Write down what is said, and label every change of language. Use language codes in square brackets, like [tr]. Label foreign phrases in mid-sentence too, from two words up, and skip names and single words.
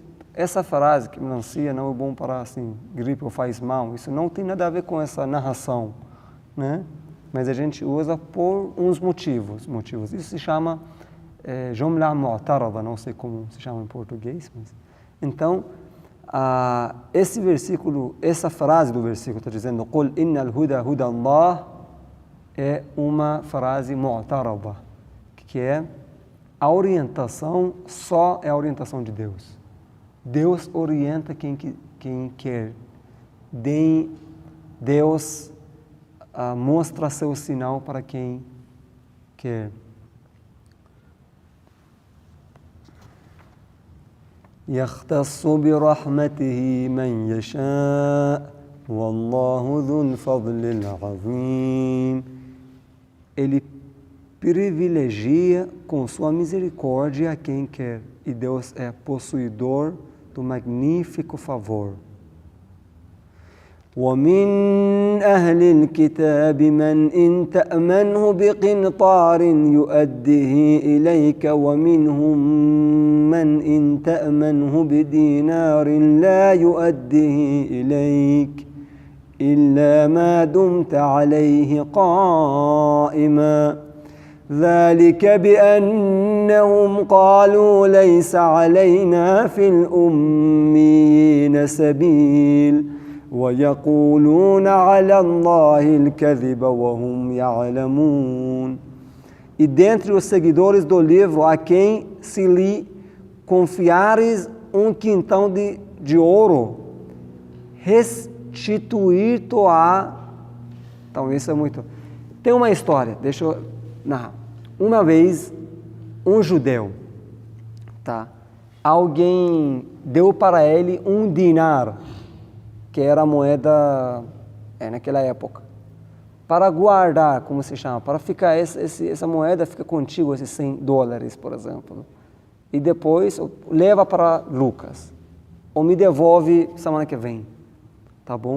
[pt] Essa frase, que melancia não é bom para, assim, gripe ou faz mal, isso não tem nada a ver com essa narração, né? Mas a gente usa por uns motivos. Isso se chama [ar] جملة معترضة, [pt] não sei como se chama em português, mas... Então, esse versículo, essa frase do versículo está dizendo [ar] قُلْ إِنَّ الْهُدَى هُدَى اللَّهِ [pt] é uma frase mu'taraba, que é a orientação só é a orientação de Deus. Deus orienta quem quer. Deus mostra seu sinal para quem quer. [ar] يختص برحمته من يشاء والله ذو الفضل العظيم. [pt] Ele privilegia com sua misericórdia a quem quer, e Deus é possuidor do magnífico favor. [ar] ومن أهل الكتاب من إن تأمنه بقنطار يؤده إليك ومنهم من إن تأمنه بدينار لا يؤده إليك إلا ما دمت عليه قائما ذلك بأنهم قالوا ليس علينا في الأميين سبيل ويقولون على الله الكذب وهم يعلمون. [pt] E dentre os seguidores do livro, a quem se lhe confiares um quintão de ouro, restituir-te-á. Então isso é muito... Tem uma história, deixa eu narrar. Uma vez, um judeu, alguém deu para ele um dinar, que era a moeda naquela época, para guardar, como se chama, para ficar, essa moeda fica contigo, esses $100, por exemplo, e depois leva para Lucas, ou me devolve semana que vem, tá bom?